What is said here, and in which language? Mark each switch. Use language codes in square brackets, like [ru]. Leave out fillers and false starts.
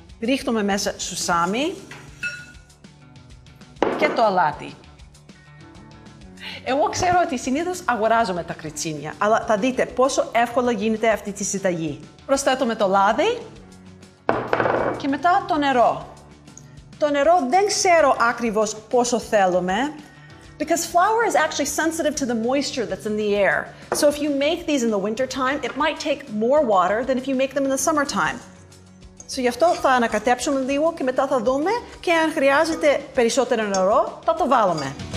[el] Ρίχνουμε μέσα σουσάμι και το αλάτι. Εγώ ξέρω ότι συνήθως αγοράζουμε τα κριτσίνια, αλλά θα δείτε πόσο εύκολα γίνεται αυτή τη συνταγή. Προσθέτουμε το λάδι και μετά το νερό. Το νερό δεν ξέρω ακριβώς πόσο θέλουμε, [en] because flour is actually sensitive to the moisture that's in the air. So if you make these in the winter time, it might take more water than if you make them in the summertime. [el] So γι' αυτό θα ανακατέψουμε λίγο και μετά θα δούμε και αν χρειάζεται περισσότερο νερό, θα το βάλουμε.